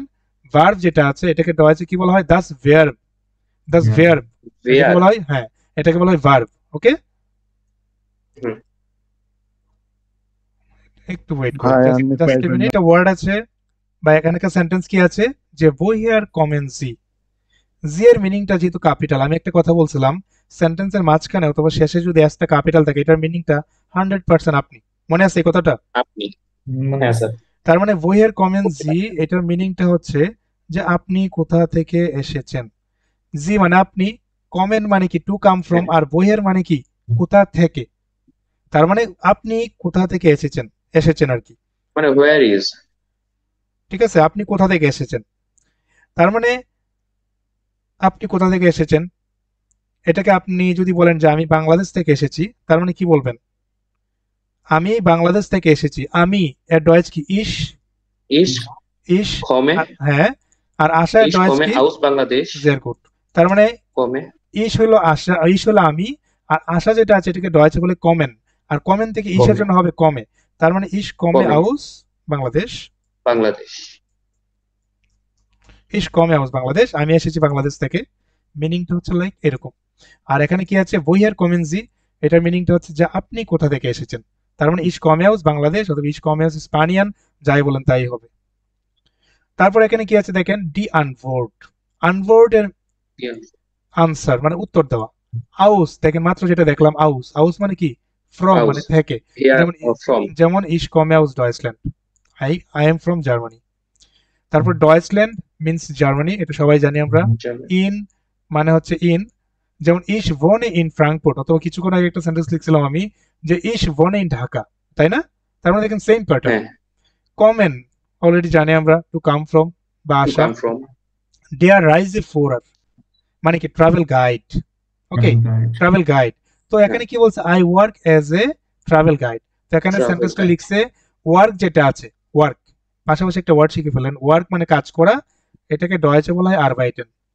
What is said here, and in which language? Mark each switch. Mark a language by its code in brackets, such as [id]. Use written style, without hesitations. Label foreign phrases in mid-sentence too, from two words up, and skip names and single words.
[bn] ভার্ব যেটা আছে এটাকে দেওয়া আছে কি বলা হয়? [de] das Verb, das Verb [bn] এটাকে [de] Wer। [bn] বলা হয়, হ্যাঁ এটাকে বলা হয় ভার্ব। ওকে, হুম। একটু ওয়েট ভাই, করুন, আমি জাস্ট পারবেন মিনিট। না। ওয়ার্ড আছে বা এখানকার সেন্টেন্স কি আছে, যে [de] woher kommen Sie, [bn] জি এর মিনিংটা যেহেতু ক্যাপিটাল, আমি একটা কথা বলছিলাম সেন্টেন্সের মাঝখানে অথবা শেষে যদি এসটা ক্যাপিটাল থাকে এটার মিনিংটা 100% আপনি, মনে আছে এই কথাটা? আপনি। হ্যাঁ স্যার। তার মানে [de] woher kommen Sie [bn] এটার মিনিংটা হচ্ছে যে আপনি কোথা থেকে এসেছেন। জি মানে আপনি, কমেন মানে কি [en] to come from, [bn] আর woher মানে কি কোথা থেকে। তার মানে আপনি কোথা থেকে এসেছেন, এসেছেন আর কি, মানে [en] where is। [bn] ঠিক আছে, আপনি কোথা থেকে এসেছেন। তার মানে আপনি কোথা থেকে এসেছেন, এটাকে আপনি যদি বলেন যে আমি বাংলাদেশ থেকে এসেছি, তার মানে কি বলবেন? আমি বাংলাদেশ থেকে এসেছি। আমি এর ডয়েচ কি? ইশ। [de] Ich ইশ komme, [bn] হ্যাঁ, আর আশা এর [de] ich [bn] ডয়েচ [de] komme [bn] কি? [de] aus Bangladesh. sehr gut। [bn] তার মানে [de] Komme, [bn] ইশ হলো আশা, ইশ হলো আমি, আর আশা যেটা আছে এটাকে ডয়েচে বলে কমেন, আর কমেন থেকে ইশের [de] komme, [bn] জন্য হবে কমে। তার মানে [de] ich komme komme, aus Bangladesch. Bangladesh. ich komme aus Bangladesch, [bn] আমি এসেছি বাংলাদেশ থেকে। মিনিংটা হচ্ছে লাইক এরকম। আর এখানে কি আছে? [de] woher kommen Sie, [bn] এটার মিনিংটা হচ্ছে যে আপনি কোথা থেকে এসেছেন। তার মানে [de] ich komme aus Bangladesch [bn] অথবা [de] ich komme aus Spanien, [bn] যাই বলেন তাই হবে। তারপর এখানে কি আছে দেখেন, [de] die Antwort. [bn] আনভোর্ড এর [en] Yeah. [bn] আনসার মানে উত্তর দেওয়া। আউস দেখেন মাত্র যেটা দেখলাম, আউস। আউস মানে কি? ফ্রম মানে [de] Aus. [bn] থেকে। [en] Here [bn] যেমন [en] or from [bn] যেমন [de] ich komme aus Deutschland, [en] I am from Germany. [bn] তারপর ডয়েচল্যান্ড মিন্স জার্মানি, এটা সবাই জানি আমরা। [en] Germany. [bn] ইন মানে হচ্ছে ইন, যেমন [de] ich wohne in Frankfurt, [bn] অথবা কিছুক্ষণ আগে একটা সেন্টেন্স লিখছিলাম আমি যে [de] ich wohne in Dhaka, [bn] তাই না? তার মানে দেখেন [en] same pattern. [bn] হ্যাঁ, কমেন অলরেডি জানি আমরা, [en] to come from [bn] বা [en] to [bn] আসা। [en] come from. [de] der Reiseführer [bn] মানে কি? [en] travel guide. [bn] ওকে, [en] Travel guide. travel guide. [bn] তো এখানে কি বলছে? [en] I work as a travel guide. [bn] তো এখানে [en] Travel [bn] সেন্টেন্সটা [en] guide. [bn] লিখছে ওয়ার্ক যেটা আছে, ওয়ার্ক পাশাপাশি একটা ওয়ার্ড শিখে ফেলেন। ওয়ার্ক মানে কাজ করা, এটাকে ডয়েচে বলা হয় আরবাইটেন।